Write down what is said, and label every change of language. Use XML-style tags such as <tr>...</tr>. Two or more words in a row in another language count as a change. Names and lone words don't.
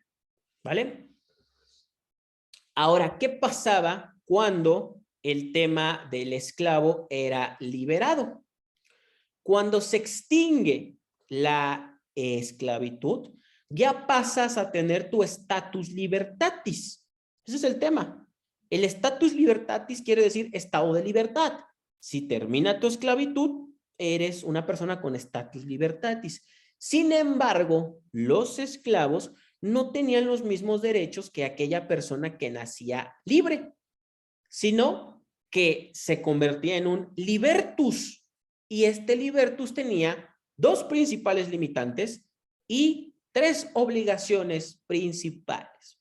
<es>¿Vale? Ahora, ¿qué pasaba cuando el tema del esclavo era liberado? Cuando se extingue la esclavitud, ya pasas a tener tu</es> <la>status libertatis.</la> <es>Ese es el tema. El</es> <la>status libertatis</la> <es>quiere decir estado de libertad. Si termina tu esclavitud, eres una persona con</es> <la>status libertatis.</la> <es>Sin embargo, los esclavos no tenían los mismos derechos que aquella persona que nacía libre, sino que se convertía en un libertus. Y este libertus tenía dos principales limitantes y tres obligaciones principales.</es>